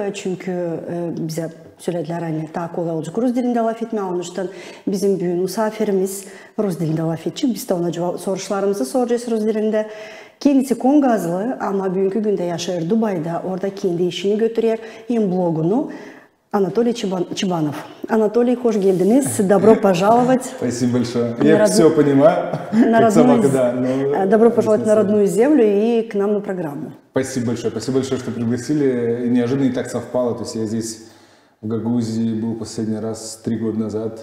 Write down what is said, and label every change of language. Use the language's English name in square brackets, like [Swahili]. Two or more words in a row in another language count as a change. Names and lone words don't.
[Turkish] Çünkü bize söylediler hani daha kolay olacak Rus dilinde laf etme. Onun için bizim bugün misafirimiz Rus dilinde laf edecek. Biz de ona sorularımızı soracağız Rus dilinde. Kendisi Kongazlı ama bugünkü günde yaşıyor Dubai'de. Orada kendi işini götürüyor. Hem blogunu. [Russian] Анатолий Чебанов. Анатолий, [Turkish] hoş geldiniz. [Russian] Добро пожаловать. Спасибо большое. Я все понимаю, как собака, да. Добро пожаловать на родную землю и к нам на программу. Спасибо большое, что пригласили. И неожиданно и так совпало. То есть я здесь в Гагаузии был последний раз 3 года назад.